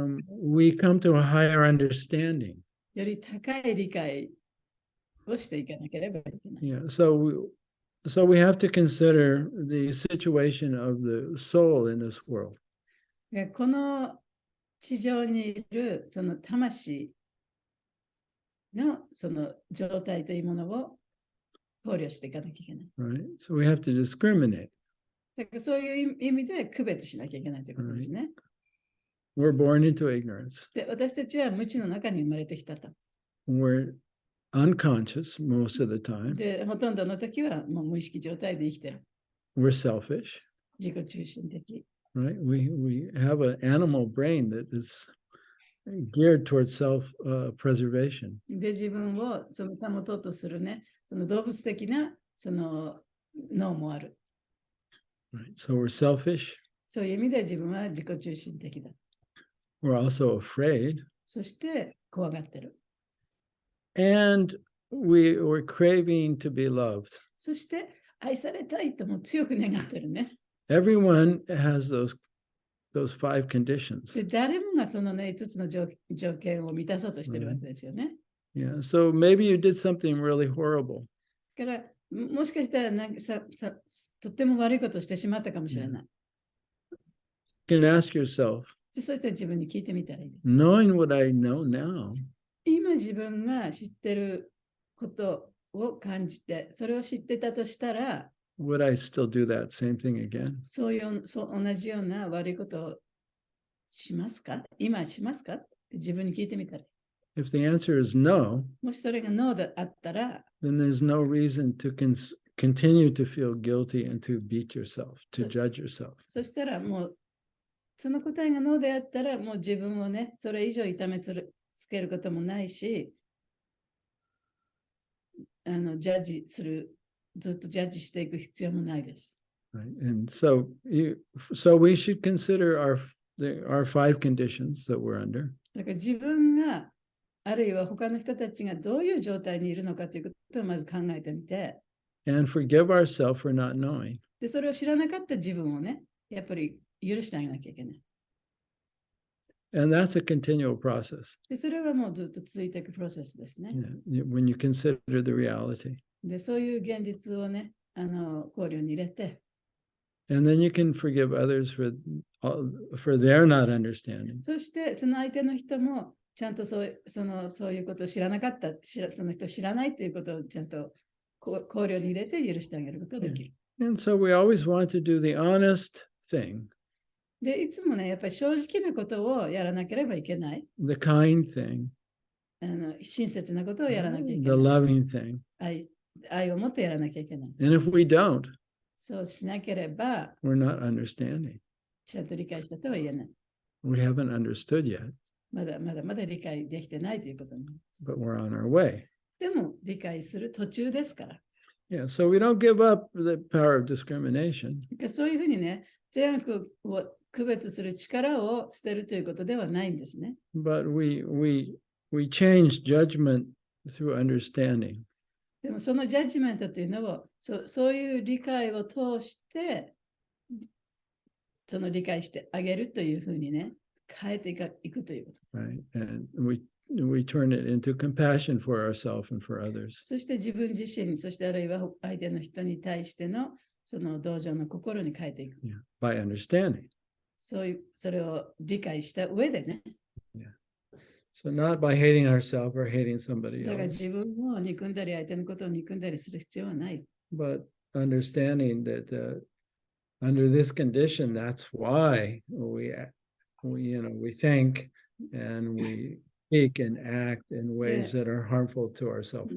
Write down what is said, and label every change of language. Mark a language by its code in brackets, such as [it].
[en] We come to a higher understanding. [ja] より高い理解をしていかなければいけない。 [en] Yeah, so we have to consider the situation of the soul in this world. [ja] この地上にいるその魂のその状態というものを考慮していかなきゃいけない。 [en] Right? So we have to discriminate. [ja] だからそういう意味で区別しなきゃいけないということですね。 [en] We're born into ignorance. [ja] で、私たちは無知の中に生まれてきたと。 [en] We're unconscious most of the time. [ja] で、ほとんどの時はもう無意識状態で生きてる。 [en] We're selfish, [ja] 自己中心的。 [en] right? We have an animal brain that is geared towards self-preservation. [ja] で、自分をその保とうとするね、その動物的なその脳もある。 [en] Right? So we're selfish. [ja] そういう意味で自分は自己中心的だ。 [en] We're also afraid. [ja] そして怖がってる。 [en] And we're craving to be loved. [ja] そして愛されたいとも強く願ってるね。 [en] Everyone has those five conditions. [ja] で、誰もがそのね、5つの条件を満たそうとしてるわけですよね。 [en] Yeah. So maybe you did something really horrible. [ja] だから、もしかしたらなんかとっても悪いことをしてしまったかもしれない。 [en] You can ask yourself, [ja] でそして自分に聞いてみたらいいです。 [en] knowing what I know now, [ja] 今自分が知ってることを感じて、それを知ってたとしたら、 [en] would I still do that same thing again? [ja] 同じような悪いことをしますか？今しますか？自分に聞いてみたら。 [en] If the answer is no, [ja] もしそれがノーであったら、 [en] then there's no reason to continue to feel guilty and to beat yourself, to judge yourself. [ja] そしたらもう、その答えがノーであったら、もう自分をね、それ以上痛めつけることもないし、ジャッジする、ずっとジャッジしていく必要もないです。 [en] Right? And so we should consider our five conditions that we're under. [ja] だから自分が、あるいは他の人たちがどういう状態にいるのかということをまず考えてみて、 [en] And forgive ourselves for not knowing. [ja] で、それを知らなかった自分をね、やっぱり許してあげなきゃいけない。 [en] And that's a continual process. [ja] で、それはもうずっと続いていくプロセスですね。 [en] Yeah. When you consider the reality. [ja] で、そういう現実をね、考慮に入れて、 [en] And then you can forgive others for their not understanding. [ja] そしてその相手の人もちゃんとそういうことを知らなかった、その人を知らないということをちゃんと考慮に入れて許してあげることができる。 [en] And so we always want to do the honest thing, [ja] で、いつもね、やっぱり正直なことをやらなければいけない。 [en] the kind thing, [ja] 親切なことをやらなきゃいけ [en] the [ja] ない。 [en] loving thing. [ja] 愛を持ってやらなきゃいけない。 [en] And if we don't, [ja] そうしなければ、 [en] we're not understanding. [ja] ちゃんと理解したとは言えない。 [en] We haven't understood yet, [ja] まだ理解できてないということなんです。 [en] but we're on our way. [ja] でも、理解する途中ですから。 [en] Yeah, so we don't give up the power of discrimination. [ja] そういうふうにね、善悪を区別する力を捨てるということではないんですね。 [en] But we change judgment through understanding. [ja] でもそのジャッジメントというのをそういう理解を通してその理解してあげるというふうにね変えていくということ。 [en] Right? And we turn it into compassion for ourselves and for others. [ja] そして自分自身、そしてあるいは相手の人に対してのその同情の心に変えていく。 [en] Yeah, by understanding. [ja] それを理解した上でね。 [en] Yeah. So not by hating ourselves or hating somebody [ja] だから [en] else, [ja] 自分を憎んだり相手のことを憎んだりする必要はない。 [en] but understanding that under this condition, that's why we think and we speak and act in ways that are harmful to ourselves and